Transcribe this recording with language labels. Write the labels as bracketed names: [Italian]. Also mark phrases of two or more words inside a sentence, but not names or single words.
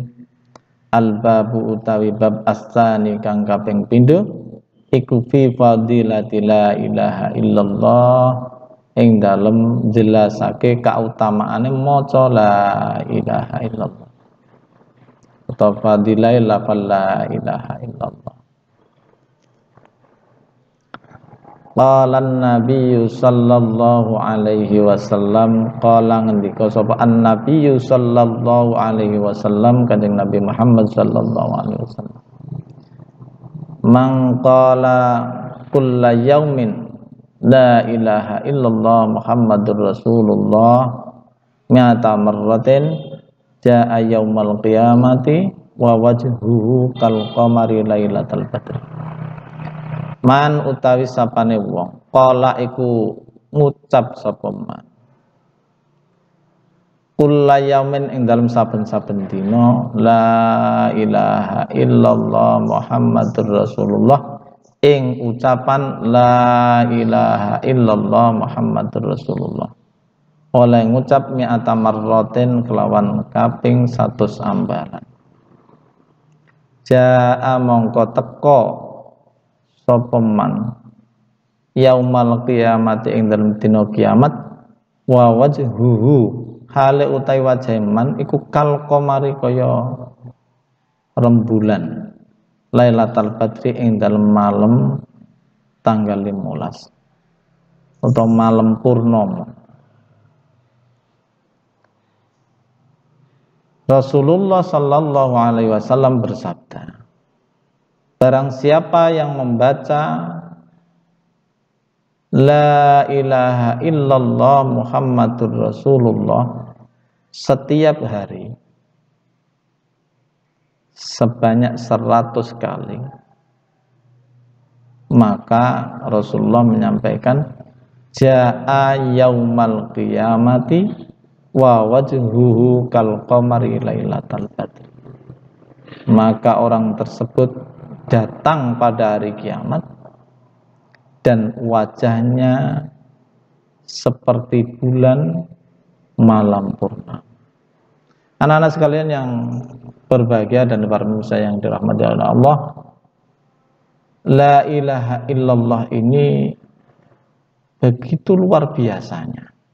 [Javanese] Al-babu utawi bab as-tsani kang kaping pindho iku [Arabic] في فضيلة لا إله إلا الله, [Javanese] ing dalem jelasake kautamaane maca [Arabic] لا إله إلا الله [Javanese] utawa fadilah lafal [Arabic] لا إله إلا الله. قال النبي صلى الله عليه وسلم، قال [Javanese] ngendika sapa [Arabic] النبي صلى الله عليه وسلم, kanjeng Nabi Muhammad صلى الله عليه وسلم, من قال كل يوم لا إله إلا الله محمد رسول الله مائة مرة جاء يوم القيامة ووجهه كالقمر ليلة البدر. [Javanese] Man utawi sapane wong qala iku ngucap sapa [Arabic] من كل يوم [Javanese] ing dalem saben-saben dina [Arabic] لا إله إلا الله محمد رسول الله, [Javanese] ing ucapan [Arabic] لا إله إلا الله محمد رسول الله [Javanese] oleh ngucap [Arabic] مائة مرة [Javanese] kelawan kaping 100 ambalan. Jaa mongko teka sapa [Arabic] من يوم القيامة [Javanese] ing dalem dina kiamat [Arabic] ووجهه [Javanese] hale utawi wajah man iku [Arabic] كالقمر [Javanese] kaya rembulan [Arabic] ليلة البدر [Javanese] ing dalem malam tanggal 15 atau malam purnama. [Indonesian] Rasulullah [Arabic] صلى الله عليه وسلم [Indonesian] bersabda, barang siapa yang membaca [Arabic] لا إله إلا الله محمد رسول الله [Indonesian] setiap hari sebanyak 100 kali, maka Rasulullah menyampaikan [Arabic] جاء يوم القيامة ووجهه كالقمر ليلة البدر, [Indonesian] maka orang tersebut datang pada hari kiamat dan wajahnya seperti bulan malam purnama. Anak-anak sekalian yang berbahagia dan para pemirsa yang dirahmati oleh Allah, [Arabic] لا إله إلا الله [Indonesian] ini begitu luar biasanya.